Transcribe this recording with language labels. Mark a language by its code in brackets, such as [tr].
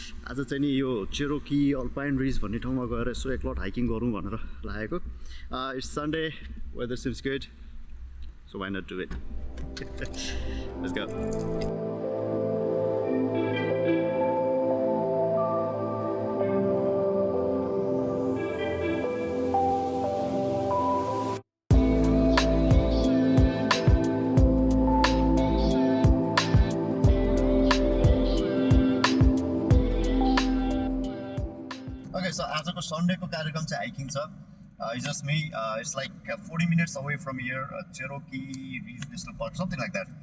[ne] आज चाहिँ नि यो चेरोकी अल्पाइन रिज भन्ने ठाउँमा गएर यसो एकलट हाइकिङ गरौँ भनेर लागेको. [en] It's Sunday, weather seems good, so why not do it? Let's go. [ne] So आजको सन्डेको कार्यक्रम चाहिँ हाइकिङ छ. [en] It's just me. It's like 40 minutes away from here. Cherokee Reef National Park, something like that.